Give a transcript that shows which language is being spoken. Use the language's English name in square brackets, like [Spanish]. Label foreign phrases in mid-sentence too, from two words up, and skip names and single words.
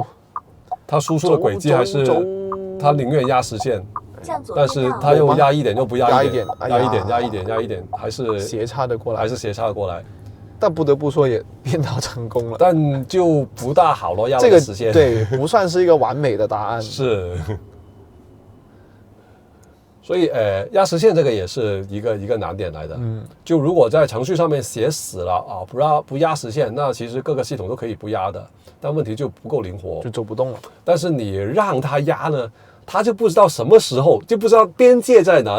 [Chinese] 他輸出的軌跡還是他寧願壓實線，但是他又壓一點又不壓一點，壓一點，還是斜插的過來，但不得不說也變到成功了，但就不大好咯，壓這個實線，對，不算是一個完美的答案。是。所以压实现这个也是一个难点来的。就如果在程序上面写死了啊，不压实现，那其实各个系统都可以不压的，但问题就不够灵活，就走不动了。但是你让它压呢，它就不知道什么时候，就不知道边界在哪里。